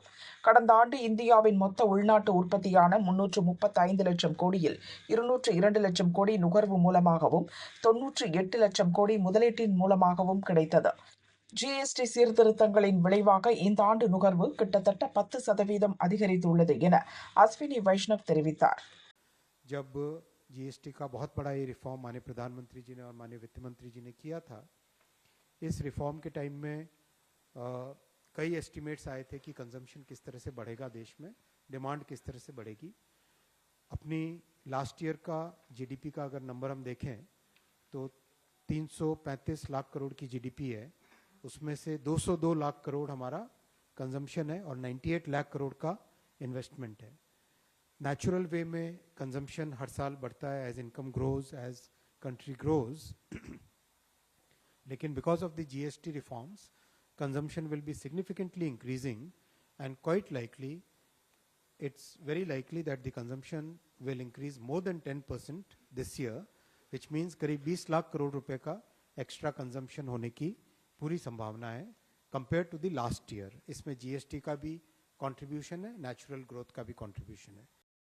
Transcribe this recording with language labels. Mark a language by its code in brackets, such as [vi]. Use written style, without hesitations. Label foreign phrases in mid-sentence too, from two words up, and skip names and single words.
[ta] கடந்த ஆண்டு இந்தியாவின் மொத்த உள்நாட்டு உற்பத்தியான 335 லட்சம் கோடியில் 202 லட்சம் கோடி நுகர்வு மூலமாகவும் 98 லட்சம் கோடி முதலீட்டின் மூலமாகவும் கிடைத்தது. ஜிஎஸ்டி சீர்திருத்தங்களின் விளைவாக இந்த ஆண்டு நுகர்வு கிட்டத்தட்ட 10% அதிகரித்துள்ளது என அஸ்வினி வைஷ்ணவ் தெரிவித்தார். [hi] जब जीएसटी का बहुत बड़ा ये रिफॉर्म माननीय प्रधानमंत्री जी ने और माननीय वित्त मंत्री जी ने किया था, इस रिफॉर्म के टाइम में कई एस्टिमेट्स आए थे कि कंजम्पशन किस तरह से बढ़ेगा, देश में डिमांड किस तरह से बढ़ेगी। अपनी [en] last year [hi] का जीडीपी का अगर नंबर हम देखें तो 335 लाख करोड़ की जीडीपी है, उसमें से 202 लाख करोड़ हमारा कंजम्पशन है और 98 लाख करोड़ का इन्वेस्टमेंट है। [en] natural way [hi] में कंजम्पशन हर साल बढ़ता है [en] as income grows, as country grows, [hi] लेकिन [en] because of the GST reforms consumption will be significantly increasing and quite likely it's very likely that the consumption will increase more than 10% this year, which means [hi] करीब 20 लाख करोड़ रुपए का [en] extra consumption [hi] होने की पूरी संभावना है [en] compare to the last year. [hi] इसमें जीएसटी का भी कंट्रीब्यूशन है, [en] natural growth [hi] का भी कंट्रीब्यूशन है।